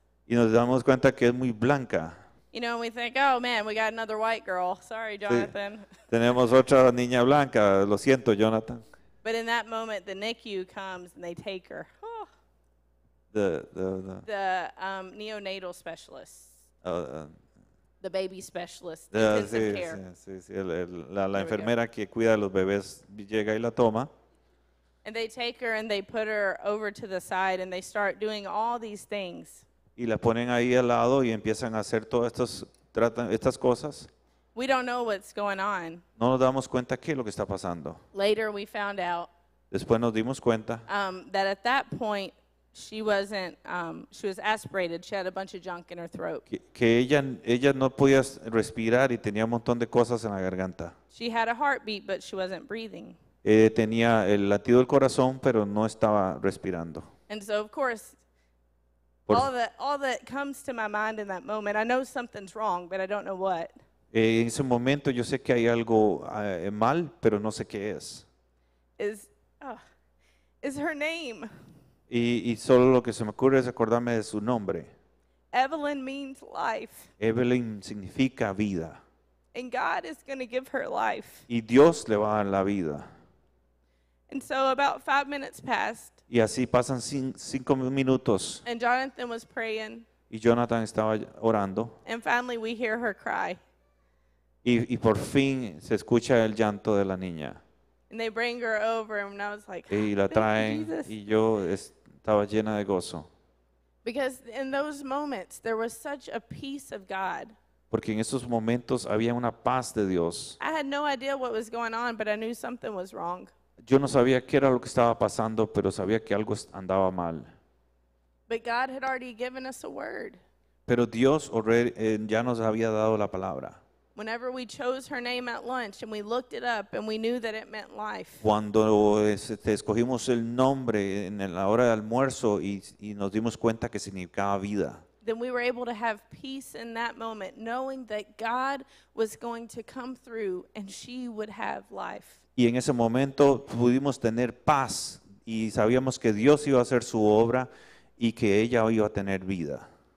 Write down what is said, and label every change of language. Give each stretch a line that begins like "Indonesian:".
Spanish: y nos damos cuenta que es muy blanca.
English: You know, and we think, oh man, we got another white girl. Sorry, Jonathan.
Spanish: Tenemos otra niña blanca, lo siento, Jonathan.
English: But in that moment, the NICU comes and they take her. Oh. The The neonatal specialist, the baby specialist,
Spanish: sí,
English: intensive care.
Spanish: sí, la
English: we go.
Spanish: enfermera que cuida a los bebés llega y la toma.
English: And they take her and they put her over to the side and they start doing all these things.
Spanish: Y la ponen ahí al lado y empiezan a hacer todas estas cosas.
English: We don't know what's going on.
Spanish: No nos damos cuenta qué es lo que está pasando.
English: Later, we found out
Spanish: Después nos dimos cuenta
English: that at that point, she wasn't, she was aspirated. She had a bunch of junk in her throat.
Spanish: que ella no podía respirar y tenía un montón de cosas en la garganta.
English: She had a heartbeat, but she wasn't breathing.
Spanish: tenía el latido del corazón, pero no estaba respirando.
English: And so, of course,
Spanish: Por-
English: all that comes to my mind in that moment, I know something's wrong, but I don't know what,
Spanish: En ese momento yo sé que hay algo mal, pero no sé qué es.
English: is, oh, is her name.
Spanish: Y solo lo que se me ocurre es acordarme de su nombre.
English: Evelyn means life,
Spanish: Evelyn significa vida.
English: and God is going to give her life.
Spanish: Y Dios le va a dar la vida.
English: And so about 5 minutes passed,
Spanish: Y así pasan 5 minutos
English: and Jonathan was praying,
Spanish: y Jonathan estaba orando.
English: and finally we hear her cry.
Spanish: Y por fin se escucha el llanto de la niña.
English: And they bring her over, and I was like,
Spanish: Y la
English: "Thank you,
Spanish: traen
English: Jesus."
Spanish: y yo estaba llena de gozo.
English: Because in those moments, there was such a peace of God.
Spanish: Porque en esos momentos había una paz de Dios.
English: I had no idea what was going on, but I knew something was wrong.
Spanish: Yo no sabía qué era lo que estaba pasando, pero sabía que algo andaba mal.
English: But God had already given us a word.
Spanish: Pero Dios ya nos había dado la palabra.
English: Whenever we chose her name at lunch and we looked it up and we knew that it meant life.
Spanish: Cuando escogimos el nombre en la hora de almuerzo y nos dimos cuenta que significaba vida.
English: Then we were able to have peace in that moment, knowing that God was going to come through and she would have life.
Spanish: Y en ese momento pudimos tener paz y sabíamos que Dios iba a hacer su obra y que ella iba a tener vida.